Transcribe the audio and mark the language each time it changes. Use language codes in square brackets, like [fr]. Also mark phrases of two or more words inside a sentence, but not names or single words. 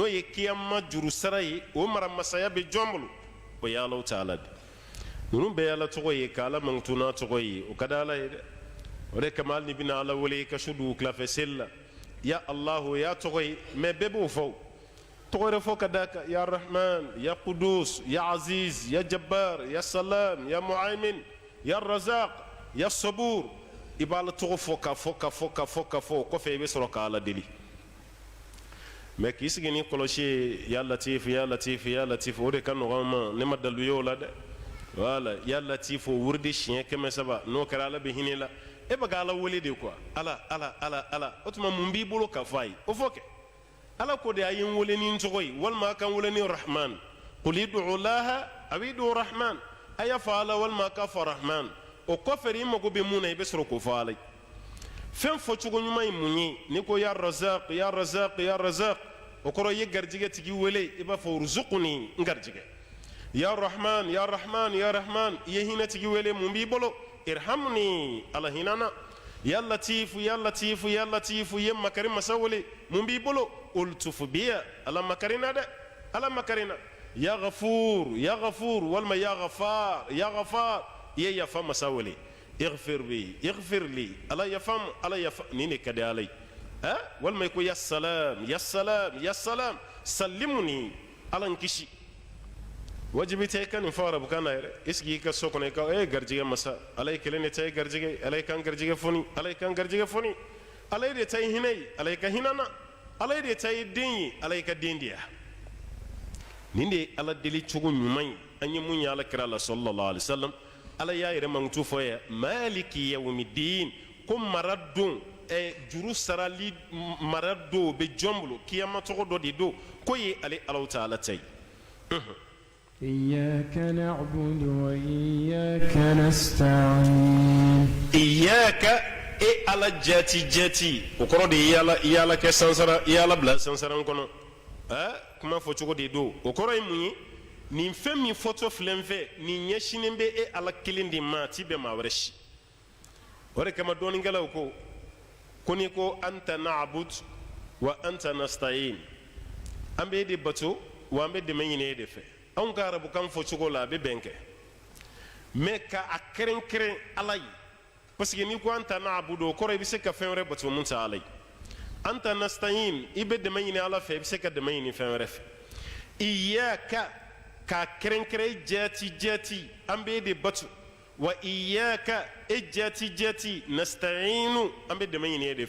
[bm] ye kiyama juru sara ye o maramasaya bɛ jɔn bolo o ye Alahu Taala de ninnu bɛɛ ye Ala tɔgɔ ye ka Ala mankutu n'a tɔgɔ ye o ka di Ala ye dɛ o de kama hali ni bɛna Ala wele i ka su dugu tilafɛ seli la [ar] يا الله [bm] o y'a tɔgɔ ye mɛ bɛɛ b'o fɔ tɔgɔ wɛrɛ fɔ ka d'a kan [ar] يا رحمن يا قدوس يا عزيز يا جبار يا سلام يا مهيمن يا رزاق يا صبور [bm] i b'a Ala tɔgɔ fɔ ka fɔ o kɔfɛ i bɛ sɔrɔ ka Ala deli mɛ k'i sigi ni kɔlɔsi ye [ar] يا لطيف يا لطيف يا لطيف [bm] o de ka nɔgɔn ma ne ma dalu ye o la dɛ wala [ar] يا لطيف [bm] o wuridi siɲɛ 300 n'o kɛra Ala bɛ hinɛ la e bɛ ka Ala wele [fr] de quoi [bm] ala o tuma mun b'i bolo ka fɔ a ye o fɔ kɛ Ala ko de a ye n wele ni n tɔgɔ ye walima a ka n wele ni Rahman [ar] قل ادعوا الله أو ادعوا الرحمن [bm] a y'a fɔ Ala walima a ka fɔ Rahman o kɔfɛ i mago bɛ mun na i bɛ sɔrɔ k'o fɔ Ala ye fɛn fɔcogo ɲuman ye mun ye n'i ko [ar] يا رزاق يا رزاق يا رزاق [bm] o kɔrɔ i ye garijɛgɛ tigi wele i b'a fɔ urzuqni n garijɛgɛ [ar] يا رحمن يا رحمن يا رحمن [bm] i ye hinɛ tigi wele mun b'i bolo irhamni Ala hinana [ar] يا لطيف يا لطيف يا لطيف [bm] i ye makari masa wele mun b'i bolo [ar] الطف بي [bm] Ala makarina dɛ Ala makarina [ar] يا غفور [bm] walima [ar] يا غفار [bm] i ye yafa masa wele [ar] اغفر لي [bm] ala yafam ni ne ka di Ala ye walima i ko [ar] يا سلام [bm] sallimuni Ala n kisi wajibi tɛ i ka nin fɔ arabukan na yɛrɛ i sigi i ka so kɔnɔ i ka garijɛgɛ masa Ala ye kelen de ta i garijɛgɛ Ala ye kan garijɛgɛ foni Ala ye de ta i hinɛ ye Ala ye ka hinɛ na Ala ye de ta i den ye Ala ye ka den di yan nin de ye Ala deli cogo ɲuman ye an ye mun ye Ala kira la [ar] صلى الله عليه وسلم [bm] Ala y'a yɛrɛ mankutu fɔ yan [ar] مالك يوم الدين [bm] ko mara don juru sarali mara don o bɛ jɔn bolo kiyama tɔgɔ dɔ de don ko ye ale Alahu Taala ta ye [ar] إياك نعبد وإياك نستعين [bm] إياك ala jati o kɔrɔ de ye yala kɛ sansara yala bila sansaran kɔnɔ kuma fɔ cogo de do o kɔrɔ ye mun ye nin fɛn min fɔtɔ filɛ n fɛ nin ɲɛsinen bɛ Ala kelen de ma a ti bɛn maa wɛrɛ si o de kama dɔɔninkɛlaw ko n'i ko [ar] أنت نعبد وأنت نستعين [bm] an bɛ e de bato wa an bɛ dɛmɛ ɲini e de fɛ anw ka arabukan fɔ cogo la a bɛ bɛn kɛ mɛ ka a kɛrɛnkɛrɛn Ala ye [fr] parce que [bm] n'i ko [ar] أنت نعبد [bm] o kɔrɔ i bɛ se ka fɛn wɛrɛ bato mun tɛ Ala ye anta nasta'in ibe dɛmɛ ɲini ala fɛ i bɛ se ka dɛmɛ ɲini fɛn wɛrɛ fɛ iyaka ka kɛrɛnkɛrɛn jɛti an bɛ de batu wa iyaka e jɛti nasta'inu an bɛ dɛmɛ ɲini e de